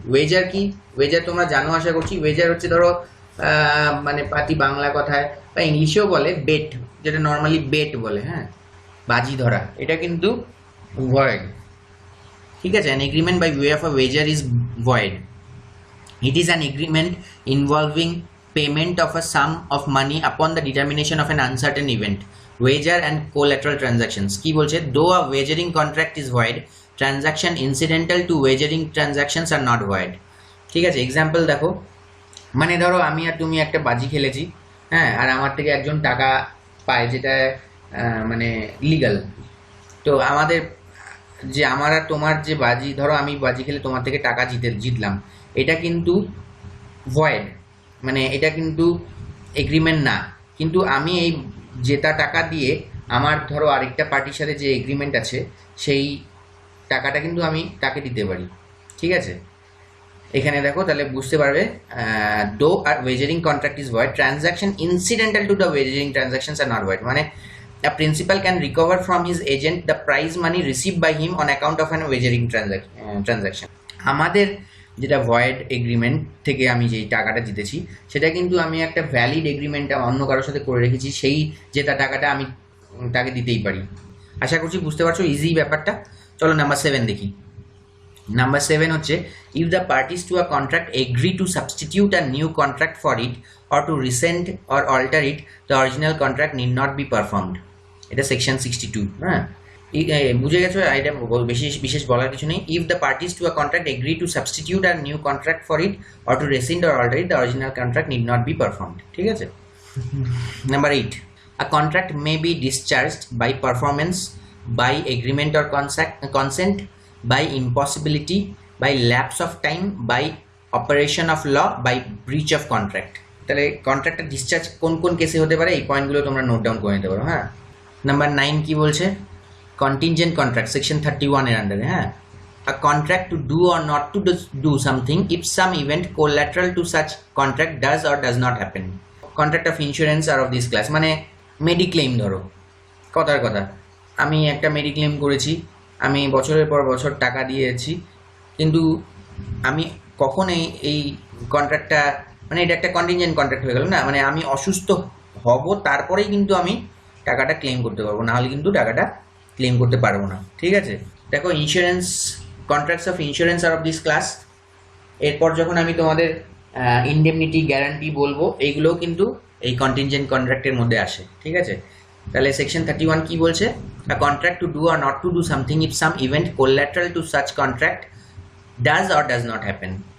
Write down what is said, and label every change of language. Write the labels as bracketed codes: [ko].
[bn] ওয়েজার কি, ওয়েজার তোমরা জানো আশা করছি। ওয়েজার হচ্ছে ধরো মানে পাতি বাংলা কথায় বা ইংলিশেও বলে বেট, যেটা নর্মালি বেট বলে। হ্যাঁ, বাজি ধরা, এটা কিন্তু ভয়েড। ঠিক আছে, [en] An agreement by way of a wager is void. It is an agreement involving payment of a sum of money upon the determination of an uncertain event, wager and collateral transactions। [bn] কি বলছে, [en] though a wagering contract is void, transaction incidental to wagering transactions are not void। [bn] ঠিক আছে, example দেখো, মানে ধরো আমি আর তুমি একটা বাজি খেলেছি, হ্যাঁ, আর আমার থেকে একজন টাকা পায় যেটা মানে লিগাল। তো আমাদের যে আমার আর তোমার যে বাজি, ধরো আমি বাজি খেলে তোমার থেকে টাকা জিতলাম, এটা কিন্তু ভয়েড, মানে এটা কিন্তু এগ্রিমেন্ট না। কিন্তু আমি এই জেতা টাকা দিয়ে আমার ধরো আরেকটা পার্টির সাথে যে এগ্রিমেন্ট আছে সেই টাকাটা কিন্তু আমি তাকে দিতে পারি। ঠিক আছে, এখানে দেখো তাহলে বুঝতে পারবে, [en] Though আর wagering contract is void, transaction incidental to the wagering transactions are not void. মানে a principal can recover from his agent the prize money received by him on account of an wagering transaction। [bn] আমাদের যেটা ভয়েড এগ্রিমেন্ট থেকে আমি যেই টাকাটা জিতেছি সেটা কিন্তু আমি একটা ভ্যালিড এগ্রিমেন্ট অন্য কারোর সাথে করে রেখেছি, সেই জেতা টাকাটা আমি তাকে দিতেই পারি। আশা করছি বুঝতে পারছো, ইজি ব্যাপারটা। চলো নাম্বার 7 দেখি। নাম্বার 7 হচ্ছে, [en] If the parties to a contract agree to substitute a new contract for it or to rescind or alter it, the original contract need not be performed. [bn] এটা সেকশন 62। হ্যাঁ, বুঝে গেছো, এটা বিশেষ বলার কিছু নেই। [en] If the parties to a contract agree to substitute a new contract for it or to rescind or alter it, the original contract need not be performed. [bn] ঠিক আছে, [en] Number 8, a contract may be discharged by performance, by agreement or consent, by impossibility, by lapse of time, by operation of law, by breach of contract. [bn] তাহলে কন্ট্রাক্টটা discharge কোন কোন কেসে হতে পারে এই পয়েন্টগুলো তোমরা নোট ডাউন করে নিতে পারো। হ্যাঁ, নাম্বার 9 কি বলছে, [en] contingent contract section 31 [bn] এর আন্ডারে। হ্যাঁ, [en] a contract to do or not to do something if some event collateral to such contract does or does not happen। contract of insurance are of this class, [bn] মানে mediclaim. ধরো কথার কথা, আমি একটা mediclaim করেছি, আমি বছরের পর বছর টাকা দিয়েছি, কিন্তু আমি কখন এই কন্ট্রাক্টটা, মানে এটা একটা কন্টিনজেন্ট কন্ট্রাক্ট হয়ে গেল না, মানে আমি অসুস্থ হব তারপরেই কিন্তু আমি টাকাটা ক্লেম করতে পারবো, না হলে কিন্তু টাকাটা ক্লেম করতে পারবো না। ঠিক আছে, দেখো [en] Insurance, contracts of insurance are of this class. [bn] এরপর যখন আমি তোমাদের ইনডেমনিটি, গ্যারান্টি বলবো, এইগুলোও কিন্তু এই কন্টিনজেন্ট কন্ট্রাক্টের মধ্যে আসে। ঠিক আছে, তাহলে সেকশন 31 কি বলছে, [en] A contract to do or not to do something if some event collateral to such contract does or does not happen।